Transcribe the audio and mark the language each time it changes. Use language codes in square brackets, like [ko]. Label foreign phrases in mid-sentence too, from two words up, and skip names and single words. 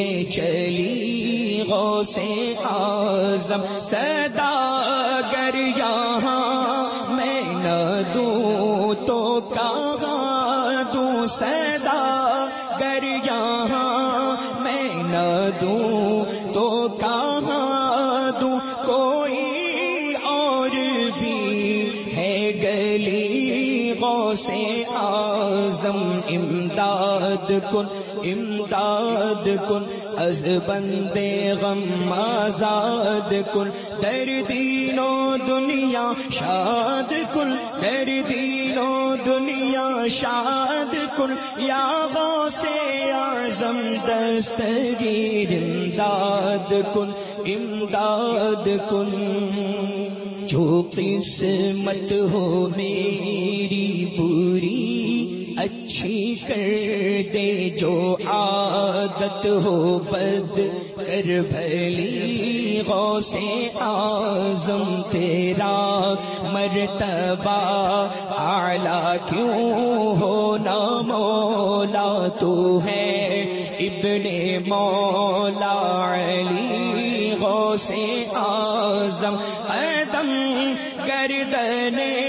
[ur] چلی غوث اعظم، صدا گر یہاں میں نہ دوں تو کہاں دوں، صدا گر یہاں میں نہ دوں تو کہاں دوں، کوئی اور بھی ہے گلی غوث اعظم، [fa] امداد کن امداد کن، ازبند غم آزاد کن، در دین و دنیا شاد کن، در دین و دنیا شاد کن، یا غوث اعظم دستگیر امداد کن امداد کن، [ur] جو قسمت ہو میری بری اچھی کر دے، جو عادت ہو بد کر بھلی غوث اعظم، تیرا مرتبہ اعلیٰ کیوں ہو نہ مولا، تو ہے ابن مولا علی غوث اعظم، قدم گردن